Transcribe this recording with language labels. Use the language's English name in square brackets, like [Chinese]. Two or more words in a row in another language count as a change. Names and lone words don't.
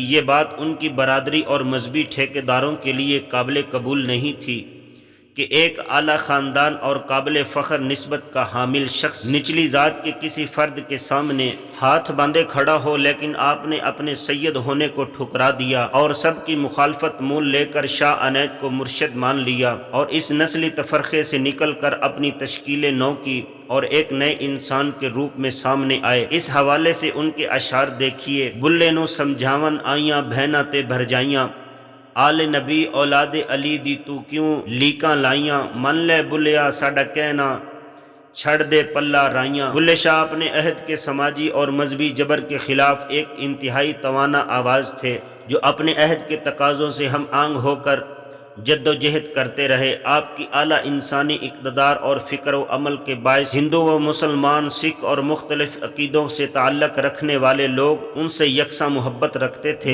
[Urdu] یہ بات ان کی برادری اور مذہبی ٹھیکیداروں کے لیے قابل قبول نہیں تھی کہ ایک اعلیٰ خاندان اور قابل فخر نسبت کا حامل شخص نچلی ذات کے کسی فرد کے سامنے ہاتھ باندھے کھڑا ہو، لیکن آپ نے اپنے سید ہونے کو ٹھکرا دیا اور سب کی مخالفت مول لے کر شاہ عنایت کو مرشد مان لیا اور اس نسلی تفرقے سے نکل کر اپنی تشکیل نو کی اور ایک نئے انسان کے روپ میں سامنے آئے۔ اس حوالے سے ان کے اشعار دیکھیے: [Punjabi] بلے نو سمجھاون آئیاں بہناں تے بھر جائیاں، آل نبی اولاد علی دی تو کیوں لیکاں لائیاں، من لے بلیا ساڈا کہنا چھڑ دے پلہ رائیاں۔ [Urdu] بلے شاہ اپنے عہد کے سماجی اور مذہبی جبر کے خلاف ایک انتہائی توانا آواز تھے، جو اپنے عہد کے تقاضوں سے ہم آہنگ ہو کر جد و جہد کرتے رہے۔ آپ کی اعلیٰ انسانی اقتدار اور فکر و عمل کے باعث ہندو و مسلمان، سکھ اور مختلف عقیدوں سے تعلق رکھنے والے لوگ ان سے یکساں محبت رکھتے تھے۔